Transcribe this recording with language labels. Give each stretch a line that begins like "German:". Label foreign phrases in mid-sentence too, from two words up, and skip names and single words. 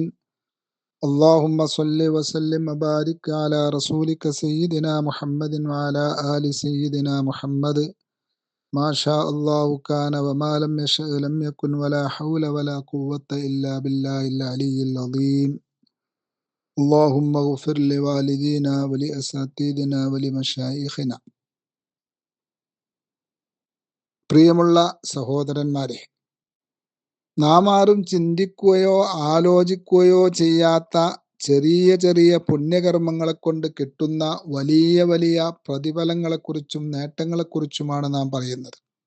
Arabic: اللهم صل وسلم وبارك على رسولك سيدنا محمد وعلى آل سيدنا محمد. ما شاء الله كان وما لم يشأ لم يكن ولا حول ولا قوة إلا بالله العلي العظيم. اللهم اغفر لوالدينا ولأساتذتنا ولمشايخنا.
Malayalam: പ്രിയമുള്ള സഹോദരന്മാരെ, നാം ആരും ചിന്തിക്കുകയോ ആലോചിക്കുകയോ ചെയ്യാത്ത ചെറിയ ചെറിയ പുണ്യകർമ്മങ്ങളെ കൊണ്ട് കിട്ടുന്ന വലിയ വലിയ പ്രതിഫലങ്ങളെക്കുറിച്ചും നേട്ടങ്ങളെക്കുറിച്ചുമാണ് നാം പറയുന്നത്.